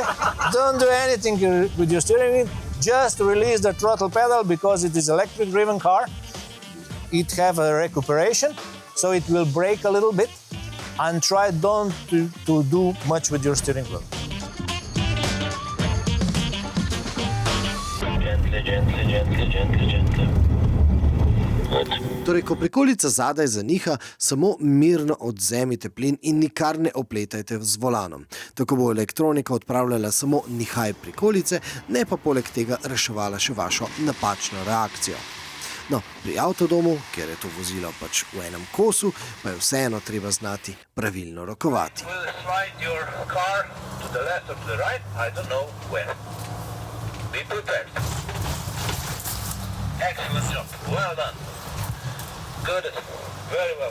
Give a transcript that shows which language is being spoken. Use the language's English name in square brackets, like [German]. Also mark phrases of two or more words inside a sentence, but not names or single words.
[English] Don't do anything with your steering wheel. Just release the throttle pedal because it is electric driven car. It have a recuperation, so it will brake a little bit, and try don't to do much with your steering wheel. Gently. [Slovenian] Torej, ko prikolica zadaj zaniha, samo mirno odvzemite plin in nikar ne opletajte z volanom. Tako bo elektronika odpravljala samo nihaj prikolice, ne pa poleg tega reševala še vašo napačno reakcijo. No, pri avtodomu, kjer je to vozilo pač v enem kosu, pa je vseeno treba znati pravilno rokovati. [English] Excellent job. Well done. Good. Very well.